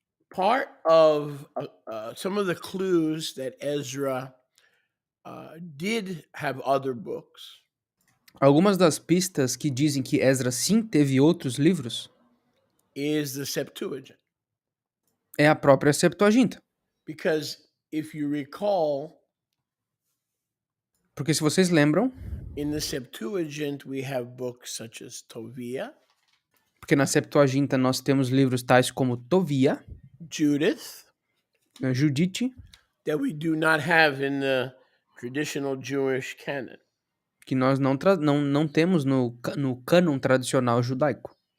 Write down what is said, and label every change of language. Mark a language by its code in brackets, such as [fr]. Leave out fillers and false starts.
[en] Part of some of the clues that Ezra did have other books [pt] Algumas das pistas que dizem que Ezra sim teve outros livros [en] is the Septuagint. [pt] é a própria Septuaginta. [en] Because if you recall, [pt] Porque se vocês lembram, [en] in the Septuagint we have books such as Tovia, [pt] Porque na Septuaginta nós temos livros tais como Tovia, [en] Judith, [pt] Judite, [en] that we do not have in the traditional Jewish canon. [pt] que nós não temos no cânon tradicional judaico.